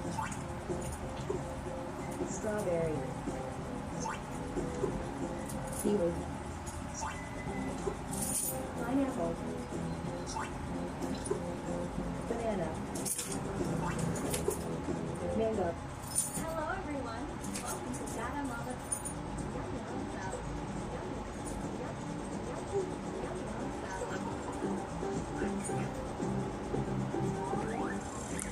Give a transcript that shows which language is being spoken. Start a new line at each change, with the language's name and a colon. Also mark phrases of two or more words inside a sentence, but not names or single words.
English: Strawberry. Seaweed. Pineapple. Banana. Mango. Hello everyone. Welcome to Dada Mama. Yum yum salad. Yum yum yum yum salad.